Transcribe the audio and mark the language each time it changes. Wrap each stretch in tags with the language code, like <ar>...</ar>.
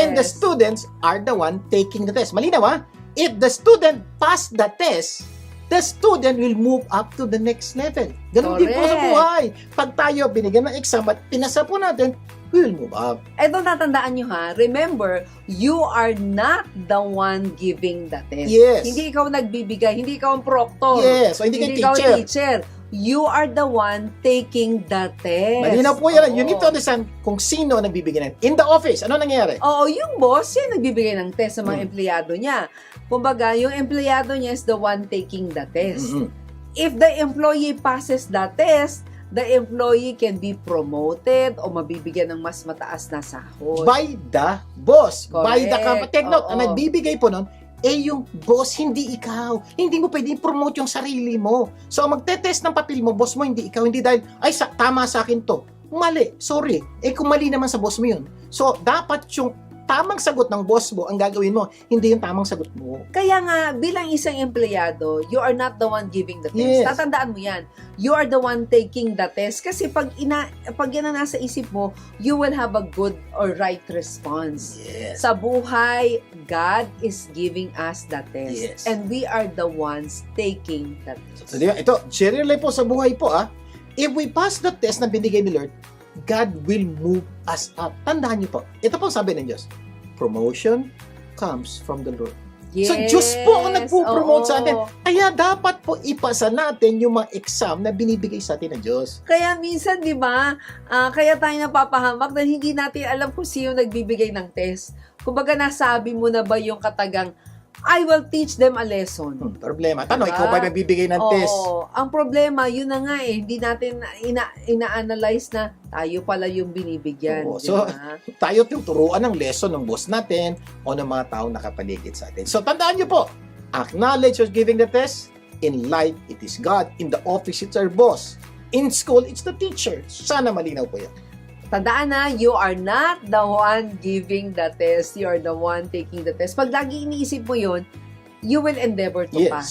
<en>And the students are the one taking the test.</en> <tl>Malinaw ha?</tl> <en>If the student pass the test, the student will move up to the next level.</en> <tl>Ganun din po sa</tl> <en>Correct.</en> <tl>buhay. Pag tayo binigyan ng exam at pinasa po natin,</tl> <en>we will move up.</en> <tl>Ito, tatandaan nyo ha,</tl> <en>remember, you are not the one giving the test. Yes.</en> <tl>Hindi ikaw nagbibigay, hindi ikaw ang proctor. Yes. So, hindi kayo ikaw</tl> <en>teacher. teacher. You are the one taking the test.</en> <tl>Malinaw po yan. You Oo.</tl> <en>need to understand</en> <tl>kung sino ang nagbibigay ng.</tl> <en>In the office,</en> <tl>ano nangyayari? Oo, yung boss, yan nagbibigay ng test sa mga empleyado niya. Kumbaga, yung empleyado niya</tl> <en>is the one taking the test. Mm-mm. If the employee passes the test, the employee can be promoted</en> <tl>o mabibigyan ng mas mataas na sahod.</tl> <en>By the boss. By the Correct. company. Take note, ang</en> <tl>Oo. nagbibigay po nun, yung boss, hindi ikaw. Hindi mo pwedeng promote yung sarili mo. So, ang magte-test ng papel mo, boss mo, hindi ikaw. Hindi dahil, tama sa akin to. Mali. Sorry. Kung mali naman sa boss mo yun. So, dapat yung tamang sagot ng boss mo ang gagawin mo, hindi yung tamang sagot mo. Kaya nga, bilang isang empleyado,</tl> <en>you are not the one giving the test. Yes.</en> <tl>Tatandaan mo yan.</tl> <en>You are the one taking the test.</en> <tl>Kasi pag yan ang nasa isip mo,</tl> <en>you will have a good or right response. Yes.</en> <tl>Sa buhay,</tl> <en>God is giving us the test. Yes. And we are the ones taking the test.</en> <tl>So, di ba? Ito, share life po sa buhay po,</tl> <en>If we pass the test</en> <tl>na binigay ni Lord,</tl> <en>God will move us up.</en> <tl>Tandaan niyo po. Ito po sabi ng Diyos.</tl> <en>Promotion comes from the Lord. Yes.</en> <tl>So, Diyos po ang nagpo-promote sa atin. Oo. Kaya dapat po ipasa natin yung mga exam na binibigay sa atin ng Diyos. Kaya minsan, di ba, kaya tayo napapahamak dahil hindi natin alam kung sino nagbibigay ng test. Kumbaga, nasabi mo na ba yung katagang,</tl> <en>I will teach them a lesson.</en> <tl>Problema. Tanong, Diba? ikaw ba nagbibigay ng test? Oo. Ang problema, yun na nga eh. Hindi natin ina-analyze na tayo pala yung binibigyan. Oo. Di So, ba? Tayo tuturuan ng lesson ng boss natin o ng mga taong nakapaligid sa atin. So, tandaan nyo po,</tl> <en>acknowledge who's giving the test. In life, it is God. In the office, it's our boss. In school, it's the teacher.</en> <tl>Sana malinaw po yan.</tl> <en>Tandaan na, you are not the one giving the test. You are the one taking the test.</en> <tl>Pag lagi iniisip mo yun,</tl> <en>you will endeavor to pass.</en>